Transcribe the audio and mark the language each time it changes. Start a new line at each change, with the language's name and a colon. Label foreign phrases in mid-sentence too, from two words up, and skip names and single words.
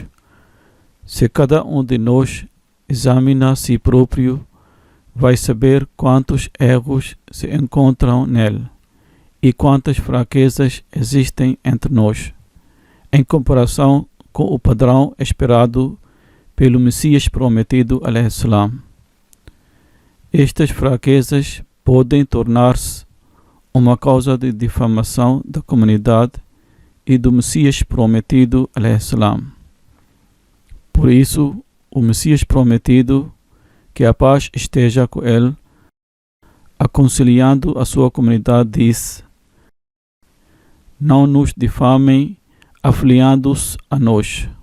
Portuguese: Se cada um de nós examina a si próprio, vai saber quantos erros se encontram nele e quantas fraquezas existem entre nós, em comparação com o padrão esperado pelo Messias prometido,
Arabic: عليه السلام.
Portuguese: Estas fraquezas podem tornar-se uma causa de difamação da comunidade e do Messias prometido,
Arabic: عليه السلام.
Portuguese: Por isso, o Messias prometido, que a paz esteja com ele, aconselhando a sua comunidade, disse: não nos difamem afiliando-se a nós.